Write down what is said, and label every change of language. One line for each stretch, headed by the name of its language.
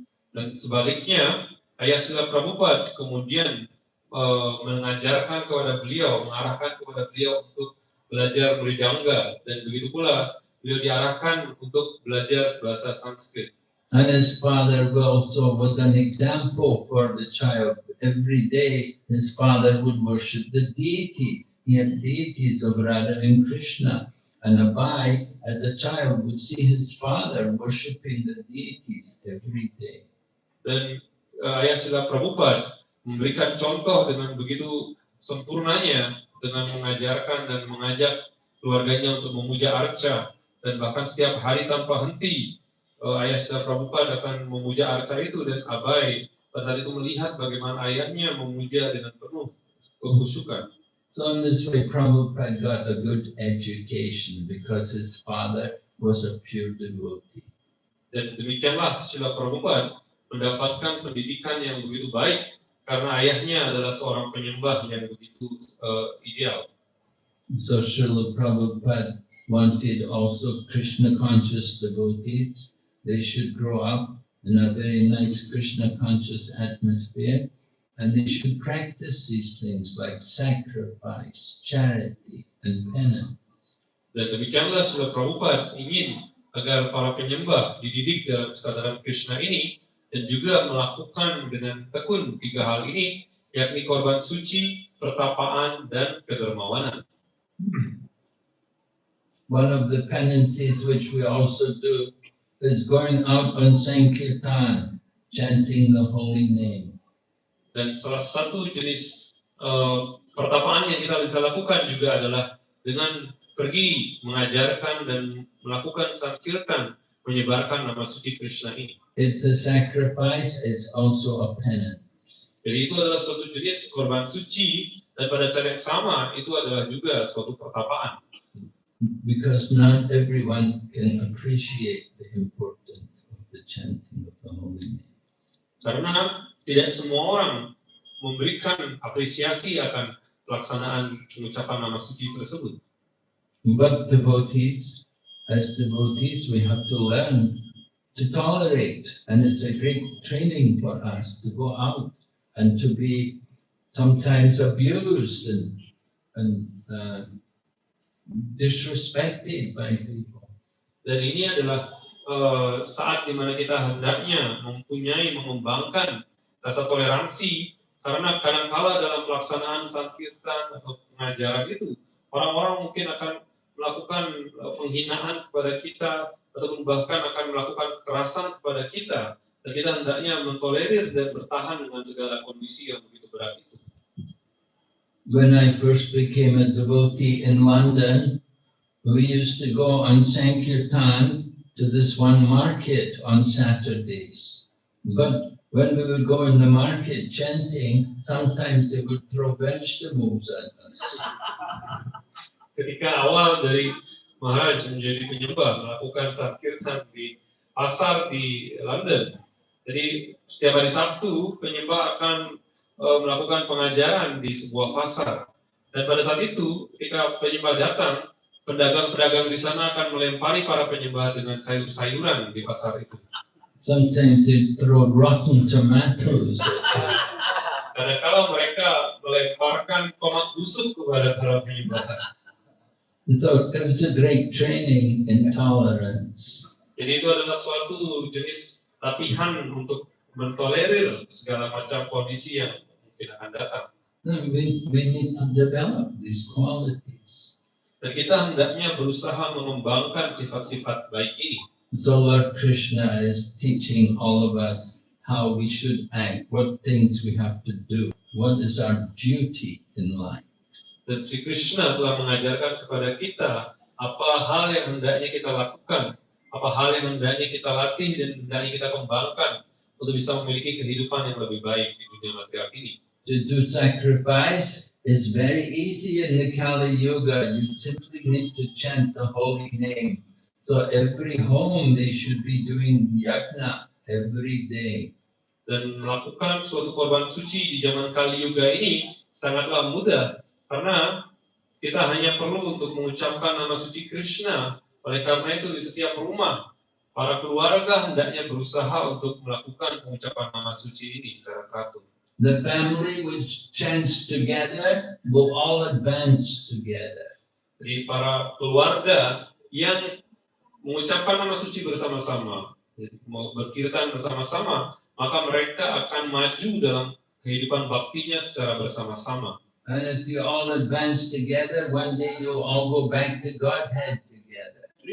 Indonesian: Dan sebaliknya, ayah Srila Prabhupada kemudian mengajarkan kepada beliau, mengarahkan kepada beliau untuk belajar Mridanga, dan begitu pula beliau diarahkan untuk belajar bahasa Sanskrit.
English: And his father also was an example for the child. Every day his father would worship the deity. He had deities of Radha and Krishna. And Abai, as a child, would see his father worshipping the deities every day.
Indonesian: Dan ayah Srila Prabhupada memberikan contoh dengan begitu sempurnanya dengan mengajarkan dan mengajak keluarganya untuk memuja arca, dan bahkan setiap hari tanpa henti ayah Srila Prabhupada akan memuja arca itu, dan Abai pada saat itu melihat bagaimana ayahnya memuja dengan penuh kekhusyukan.
English: So in this way, Prabhupada got a good education because his father was a pure devotee.
Indonesian: Dan demikianlah Srila Prabhupada mendapatkan pendidikan yang begitu baik karena ayahnya adalah seorang penyembah yang begitu ideal.
English: So Srila Prabhupada wanted also Krishna conscious devotees. They should grow up in a very nice Krishna conscious atmosphere, and they should practice these things like sacrifice, charity, and penance.
Indonesian: Dan demikianlah Srila Prabhupada ingin agar para penyembah dididik dalam kesadaran Krishna ini dan juga melakukan dengan tekun tiga hal ini, yakni korban suci, pertapaan, dan kedermawanan.
English: One of the penances which we also do is going out on Sankirtan, chanting the holy name.
Indonesian: Dan salah satu jenis pertapaan yang kita bisa lakukan juga adalah dengan pergi mengajarkan dan melakukan sankirtan, menyebarkan nama suci Krishna ini.
English: It's a sacrifice, it's also a penance.
Indonesian: Jadi itu adalah suatu jenis korban suci, dan pada saat yang sama itu adalah juga suatu pertapaan.
English: Because not everyone can appreciate the importance of the chanting of the holy names.
Indonesian: Karena tidak semua orang memberikan apresiasi akan pelaksanaan pengucapan nama suci tersebut.
English: But devotees, as devotees, we have to learn to tolerate, and it's a great training for us to go out and to be sometimes abused and disrespected by people.
Indonesian: Dan ini adalah saat dimana kita hendaknya mengembangkan rasa toleransi, karena kadangkala dalam pelaksanaan sankirtan atau pengajaran itu orang-orang mungkin akan melakukan penghinaan kepada kita ataupun bahkan akan melakukan kekerasan kepada kita, dan kita hendaknya mentolerir dan bertahan dengan segala kondisi yang begitu berat itu.
English: When I first became a devotee in London, we used to go on Sankirtan to this one market on Saturdays. But when we would go in the market chanting, sometimes they would throw vegetables at us.
Indonesian: Ketika awal dari Maharaj menjadi penyembah melakukan sankirtan di pasar di London, jadi setiap hari Sabtu penyembah akan melakukan pengajaran di sebuah pasar, dan pada saat itu ketika penyembah datang, pedagang-pedagang di sana akan melempari para penyembah dengan sayur-sayuran di pasar itu.
English: Sometimes they throw rotten tomatoes at us.
Indonesian: Kadang-kala mereka melemparkan tomat busuk kepada para penyembah.
English: So it was a great training in tolerance.
Indonesian: Jadi itu adalah suatu jenis latihan untuk mentolerir segala macam kondisi yang mungkin akan datang.
English: We need to develop these qualities.
Indonesian: Dan kita hendaknya berusaha mengembangkan sifat-sifat baik ini.
English: So Lord Krishna is teaching all of us how we should act, what things we have to do, what is our duty in life.
Indonesian: Dan Sri Krishna telah mengajarkan kepada kita apa hal yang hendaknya kita lakukan, apa hal yang hendaknya kita latih dan hendaknya kita kembangkan untuk bisa memiliki kehidupan yang lebih baik di dunia material ini.
English: To do sacrifice is very easy in the Kali Yuga. You simply need to chant the holy name. So every home they should be doing yajna every day.
Indonesian: Dan melakukan suatu korban suci di zaman Kali Yuga ini sangatlah mudah, karena kita hanya perlu untuk mengucapkan nama suci Krishna. Oleh karena itu di setiap rumah, para keluarga hendaknya berusaha untuk melakukan pengucapan nama suci ini secara teratur.
English: The family which chants together will all advance together.
Indonesian: Jadi para keluarga yang mengucapkan nama suci bersama-sama, mau berkirtan bersama-sama, maka mereka akan maju dalam kehidupan baktinya secara bersama-sama.
English: And if you all advance together, one day you'll all go back to Godhead together.